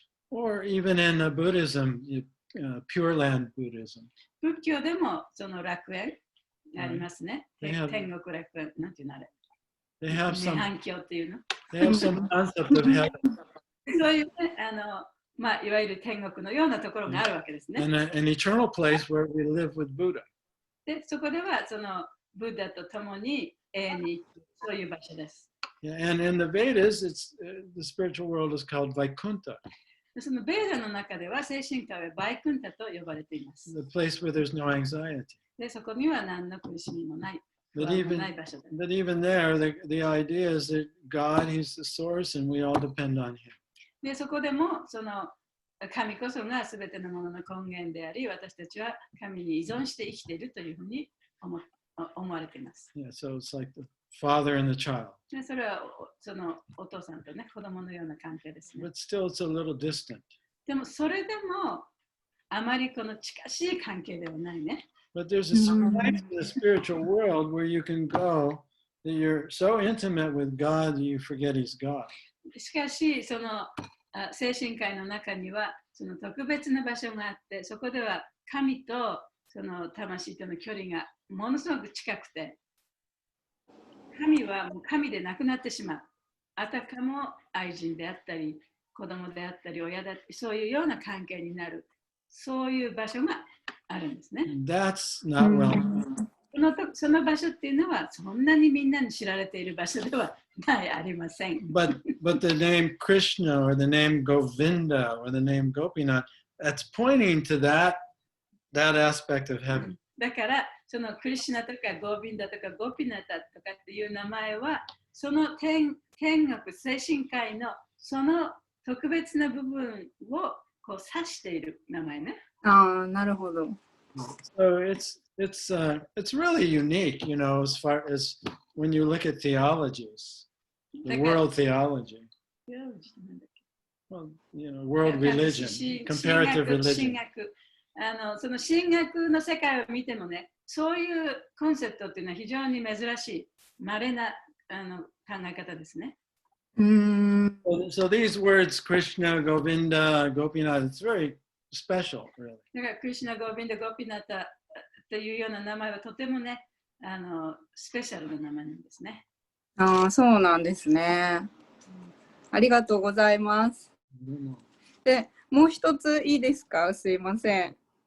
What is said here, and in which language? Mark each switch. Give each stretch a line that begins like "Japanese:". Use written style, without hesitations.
English: Or even in Buddhism, Pure Land Buddhism.
Japanese: 仏教でも楽園がありますね。天国楽園、なんていうのあれ。
English: They have some
Japanese: 涅槃教っていうの。
English: They have some concept of heaven.
Japanese: そういうね、いわゆる天国のようなところがあるわけですね。
English: An eternal place where we live with Buddha.
Japanese: で、そこではブッダと共に永遠にそういう場所です。
English: Yeah, and in the Vedas, the spiritual world is called Vaikuntha.
Japanese: そのベーダの中では精神界はバイクンタと呼ばれています。
English: The place where there's no anxiety.
Japanese: で、そこには何の苦しみもない。
English: But even there, the idea is that God, He's the source, and we all depend on Him.
Japanese: で、そこでも神こそがすべてのものの根源であり、私たちは神に依存して生きているというふうに思われています。
English: Yeah, so it's like the father and the child.
Japanese: で、それはお父さんとね、子供のような関係ですね。
English: But still, it's a little distant.
Japanese: でもそれでもあまり近しい関係ではないね。
English: But there's a certain place in the spiritual world where you can go that you're so intimate with God that you forget He's God.
Japanese: しかし、精神界の中には特別な場所があって、そこでは神と魂との距離がものすごく近くて、神はもう神でなくなってしまう。あたかも愛人であったり、子供であったり、親だったり、そういうような関係になる。そういう場所があるんですね。
English: That's not well known.
Japanese: その場所っていうのはそんなにみんなに知られている場所ではありません。
English: But the name Krishna or the name Govinda or the name Gopinath, that's pointing to that aspect of heaven.
Japanese: だからクリシュナとかゴービンダとかゴピナタとかっていう名前はその天国、精神界のその特別な部分をこう指している名前ね。ああ、なるほど。
English: So it's really unique, you know, as far as when you look at theologies, the world theology. Well, you know, world religion, comparative religion.
Japanese: その神学の世界を見てもね、そういうコンセプトっていうのは非常に珍しい、稀な考え方ですね。
English: So these words, Krishna, Govinda, Gopinath, it's very special, really.
Japanese: だから、クリシュナ、ゴビンダ、ゴピナタというような名前はとてもね、スペシャルな名前なんですね。ああ、そうなんですね。ありがとうございます。で、もう一ついいですか？すいません。